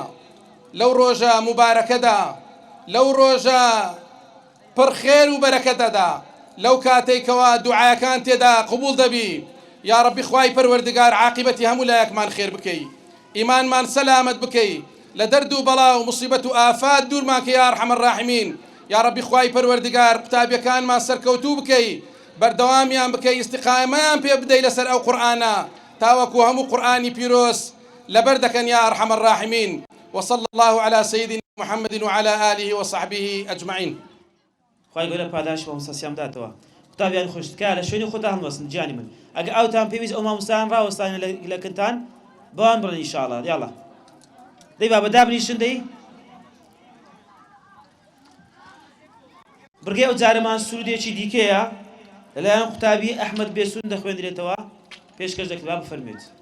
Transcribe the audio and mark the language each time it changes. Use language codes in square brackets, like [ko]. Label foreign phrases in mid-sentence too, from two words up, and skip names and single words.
[ckb] لەو ڕۆژە مبارەکەدا، لەو ڕۆژە پڕخێر و بەرەکەتەدا، لەو کاتێکەوە دوعاەکان تێدا قبول دەبی، [ar] یا ربی [ckb] خوای پەروەردگار عاقبەتی هەموو لایەکمان خێر بکەی، ئیمانمان سەلامەت بکەی، لە دەرد و بەڵا و مصیبەت و ئافات دوورمان کە [ar] یا ئەرحەم الراحیمین. یا ربی [ckb] خوای پەروەردگار قوتابیەکانمان سەرکەوتوو بکەی، بەردەوامیان بکەی، ئیستیقامەیان پێ بدەی لەسەر ئەو قورئانە تاوەکو هەموو قورئانی پیرۆز لەبەر دەکەن [ar] یا ئەرحەم الراحیمین. وصلى الله على سيدنا محمد وعلى آله وصحبه أجمعين. [ckb] خوای گەورە پاداش بە مامۆستاسیان بداتەوە. قوتابیانی خۆشتکار لە شوێنی خۆتان هەڵوەستن گیانی من. ئەگەر ئەوتان پێویست ئەو مامۆستایان ڕاوەستانە لە کنتان بەوان بڕن ئینشاءڵڵا. یاڵڵا دەی بابە دابنیشن دەی بڕگەی ئەو جارەمان سرودێکی دیکەیە لەلایەن قوتابی ئەحمەد بێسون دەخوێندرێتەوە، پێشکەش دەکرێت با بفەرمێت.